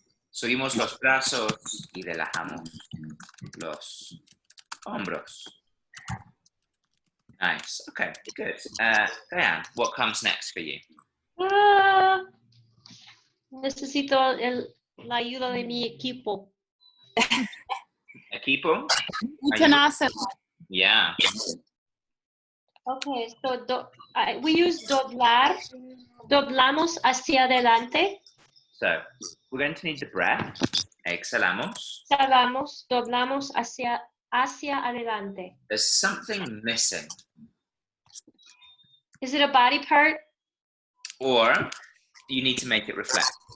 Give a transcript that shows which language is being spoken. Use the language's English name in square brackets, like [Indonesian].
[Spanish] Subimos los brazos y relajamos los hombros. [English] Nice. Okay, good. Diane, what comes next for you? [Spanish] Necesito la ayuda de mi equipo. Equipo? Uttanasana. [English] Yeah. Okay, so we use doblar. [Spanish] Doblamos hacia adelante. [English] So we're going to need the breath. [Spanish] Exhalamos. Exhalamos, doblamos hacia adelante. [English] There's something missing. Is it a body part? Or you need to make it reflect.